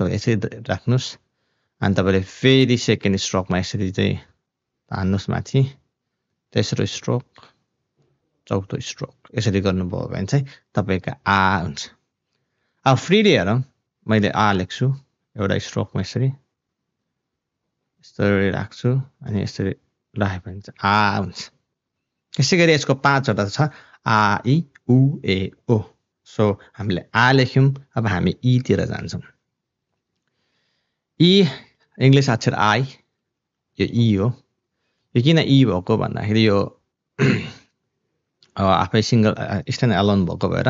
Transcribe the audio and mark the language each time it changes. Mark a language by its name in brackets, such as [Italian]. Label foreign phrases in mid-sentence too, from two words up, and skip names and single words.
[Nepali] यसरी राख्नुहोस्, अनि तपाईँले फेरि [English] second strokeमा [Nepali] यसरी चाहिँ हान्नुहोस् माथि, तेस्रो स्ट्रोक, चौथो स्ट्रोक यसरी गर्नुभयो भने चाहिँ तपाईँको आ हुन्छ। अब फ्रीली हेरौँ, मैले आ लेख्छु एउटा स्ट्रोकमा यसरी राख्छु, अनि यसरी राख्यो भने चाहिँ आ हुन्छ। यसै गरी यसको 5वटा छ, आ इ उ ए ओ। सो हामीले आ लेख्यौँ, अब हामी इ तिर जान्छौँ। इ इङ्ग्लिस अक्षर आई, यो इ हो। यो किन इ भएको भन्दाखेरि यो आफै [English] single stand alone [Nepali] भएको भएर।